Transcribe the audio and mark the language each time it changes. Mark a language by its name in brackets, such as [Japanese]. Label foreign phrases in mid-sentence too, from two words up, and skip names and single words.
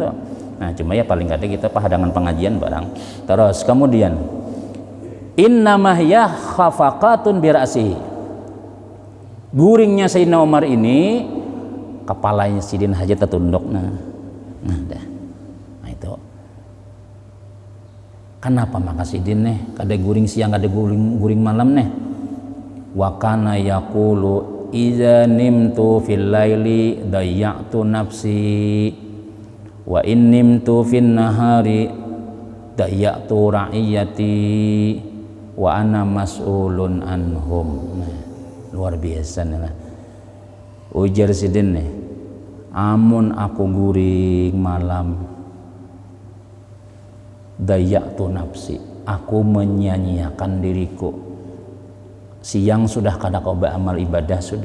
[Banjar] Nah cuma ya paling kada kita pahadangan pengajian barang. Terus kemudian [Arabic] إنما هي خفقة برأسه. [Banjar] Guringnya Sayyidina Umar ini kepalanya Sidin haja tertunduk nah dah. Nah itu kenapa maka Sidin nih kada guring siang kada guring malam nih. [Arabic] وكان يقول إذا نمت في الليل ضيعت نفسي وإن نمت في النهار ضيعت رعيتي وأنا مسؤول عنهم. [Banjar] Nah, luar biasa nih lah. Ujar Sidin nih, amun aku guring malam [Arabic] ضيعت نفسي, [Banjar] aku menyia-nyiakan diriku. Siang sudah kada kau beramal ibadah sudah.